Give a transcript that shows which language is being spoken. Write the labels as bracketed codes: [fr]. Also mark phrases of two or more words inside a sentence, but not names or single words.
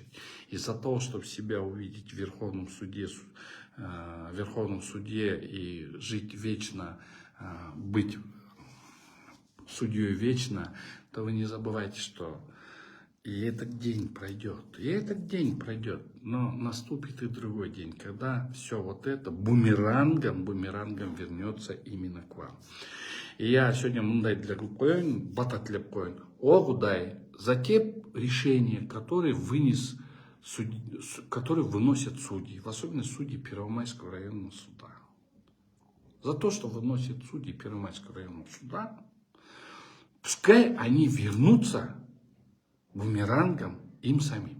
[ru] Из-за того, чтобы себя увидеть в Верховном суде и жить вечно, быть судьей вечно, то вы не забывайте, что и этот день пройдет, но наступит и другой день, когда все вот это бумерангом вернется именно к вам. И я сегодня [ky] мындай dilek коюн, бата тілеп коюн. О Кудай, [ru] за те решения, которые выносят судьи, в особенности судьи Первомайского районного суда. За то, что выносят судьи Первомайского районного суда, пускай они вернутся бумерангом им самим.